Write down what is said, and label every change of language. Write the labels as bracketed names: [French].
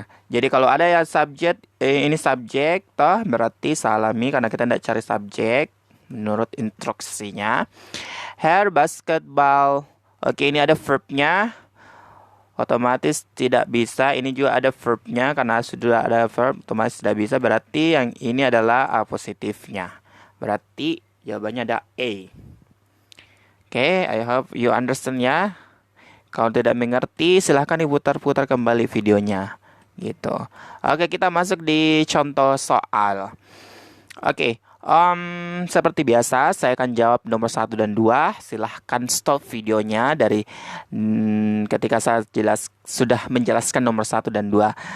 [Indonesian] Jadi kalau ada ya subjek, ini subjek, toh berarti salami karena kita tidak cari subjek menurut instruksinya. [English] Her basketball. [Indonesian] Oke, ini ada verbnya. Otomatis tidak bisa. Ini juga ada verbnya karena sudah ada verb, otomatis tidak bisa. Berarti yang ini adalah apositifnya. Berarti jawabannya ada A. [English] Oke, I hope you understand ya. [Indonesian] Kalau tidak mengerti, silahkan diputar-putar kembali videonya. Gitu. Oke, kita masuk di contoh soal. Oke, seperti biasa, saya akan jawab nomor 1 dan 2. Silahkan stop videonya dari ketika saya sudah menjelaskan nomor 1 dan 2.